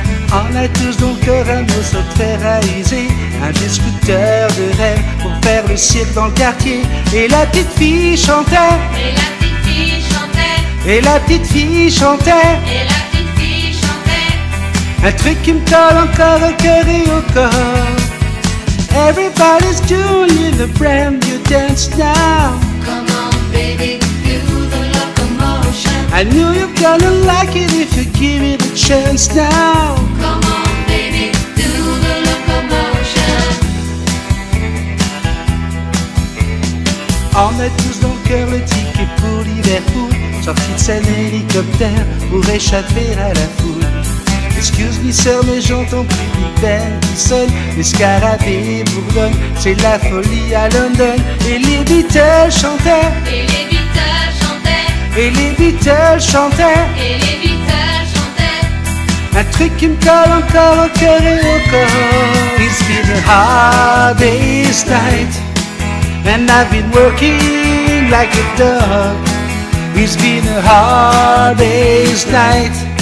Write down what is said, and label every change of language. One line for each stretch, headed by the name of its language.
French: On a tous dans le cœur un morceau de fer à user, un vieux scooter de rêve pour faire le cirque dans le quartier. Et la petite fille chantait, Et la petite fille chantait, et la petite fille chantait, et la petite fille chantait. un truc qui me colle encore au cœur et au corps.
English: Everybody's doing the brand new dance now. Come on, baby, do the locomotion. I knew you're gonna like it if you give it a chance now. Come on, baby, do the locomotion.
French: On a tous dans le cœur le ticket pour Liverpool, sorti de scène hélicoptère pour échapper à la foule.
English: Excuse me
French: sœur, mais j'entends plus Big Ben qui sonne, les scarabées bourdonnent, c'est la folie à London. Et les Beatles chantaient, Et les Beatles chantaient, et les Beatles chantaient, et les Beatles chantaient. un truc qui me colle encore au cœur et au corps.
English: It's been a hard day's night, and I've been working like a dog. It's been a hard day's night.